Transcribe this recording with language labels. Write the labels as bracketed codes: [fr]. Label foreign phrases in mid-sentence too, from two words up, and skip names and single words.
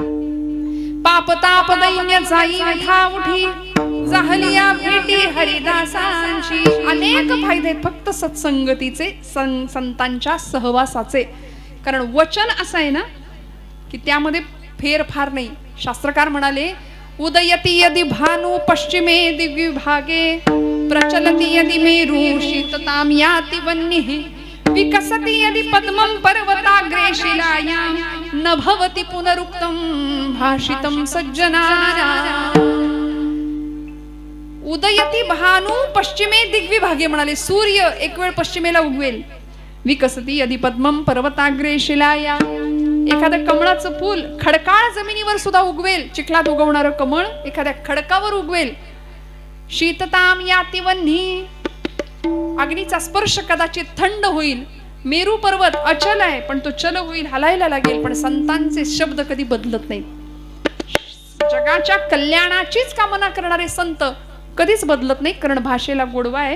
[mr] पाप ताप दैन्य जाई विठा उठी जाहलिया भेटी हरिदासांची. अनेक फायदे आहेत फक्त सत्संगतीचे, संतांच्या सहवासाचे. कारण वचन असं आहे ना की त्यामध्ये फेरफार नाही. शास्त्रकार म्हणाले [sa] उदयती यदि भानु पश्चिमे दिग्विभागे प्रचलति यदि मेरु शीतताम याति वह्निः विकसति यदि पद्मं पर्वताग्रे शिलायां न भवति पुनरुक्तं भाषितं सज्जनानां. उदयती भानु पश्चिमे दिग्विभागे [mr] म्हणाले सूर्य एक वेळ पश्चिमेला उगवेल. [sa] विकसती यदि पद्मं पर्वताग्रे शिलाया. [mr] एखादं कमळाचं फूल खडकाळ जमिनीवर सुद्धा उगवेल. चिखलात उगवणारं कमळ एखाद्या खडकावर उगवेल. [sa] शीतताम याति वह्निः. [mr] अग्नीचा स्पर्श कदाचित थंड होईल. मेरू पर्वत अचल आहे पण तो चल होईल, हलायला लागेल. पण संतांचे शब्द कधी बदलत नाहीत. जगाच्या कल्याणाचीच कामना करणारे संत कधीच बदलत नाही, कारण भाषेला गोडवा आहे.